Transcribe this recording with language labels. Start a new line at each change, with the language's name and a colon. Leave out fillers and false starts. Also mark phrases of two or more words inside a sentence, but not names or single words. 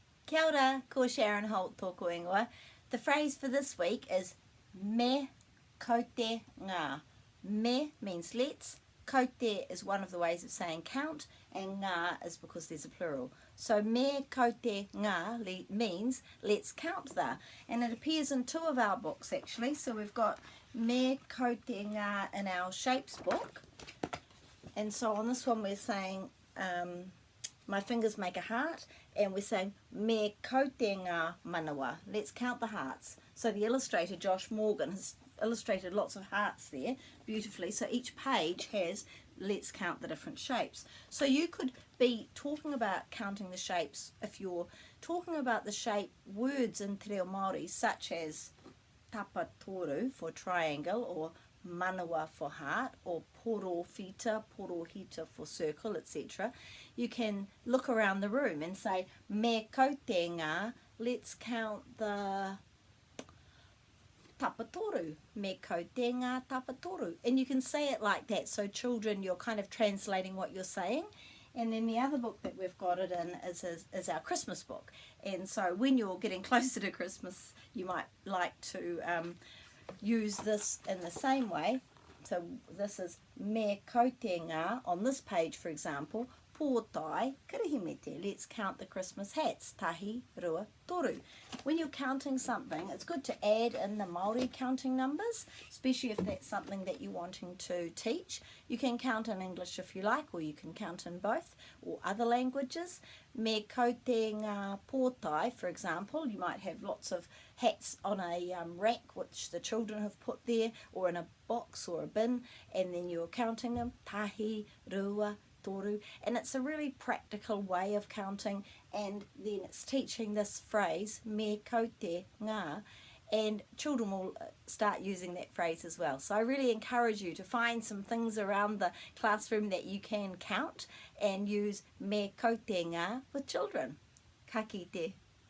Māori: Kia ora, ko Sharon Holt tōku ingoa.
English: The phrase for this week is
Māori: me kaute ngā.
English: Me means let's, kaute is one of the ways of saying count, and ngā is because there's a plural. So
Māori: me kaute ngā
English: means let's count the. And it appears in two of our books actually. So we've got
Māori: me kaute ngā
English: in our shapes book. And so on this one we're saying my fingers make a heart, and we're saying
Māori: me kaute ngā manawa.
English: Let's count the hearts. So the illustrator Josh Morgan has illustrated lots of hearts there beautifully. So each page has let's count the different shapes. So you could be talking about counting the shapes if you're talking about the shape words in
Māori: te reo Māori,
English: such as tapatoru for triangle, or manawa for heart, or porofita, porohita for circle, etc. You can look around the room and say
Māori: me kaute ngā,
English: let's count the tapatoru,
Māori: me kaute ngā tapatoru,
English: and you can say it like that. So children, you're kind of translating what you're saying. And then the other book that we've got it in is our Christmas book. And so when you're getting closer to Christmas, you might like to use this in the same way. So this is
Māori: me kaute ngā
English: on this page, for example,
Māori: pōtai kirihimete,
English: let's count the Christmas hats,
Māori: tahi, rua, toru.
English: When you're counting something, it's good to add in the Māori counting numbers, especially if that's something that you're wanting to teach. You can count in English if you like, or you can count in both, or other languages.
Māori: Me kaute ngā pōtai,
English: for example, you might have lots of hats on a rack which the children have put there, or in a box or a bin, and then you're counting them,
Māori: tahi, rua, toru,
English: and it's a really practical way of counting. And then it's teaching this phrase
Māori: me kaute ngā,
English: and children will start using that phrase as well. So I really encourage you to find some things around the classroom that you can count and use
Māori: me kaute ngā
English: with children.
Māori: Ka kite.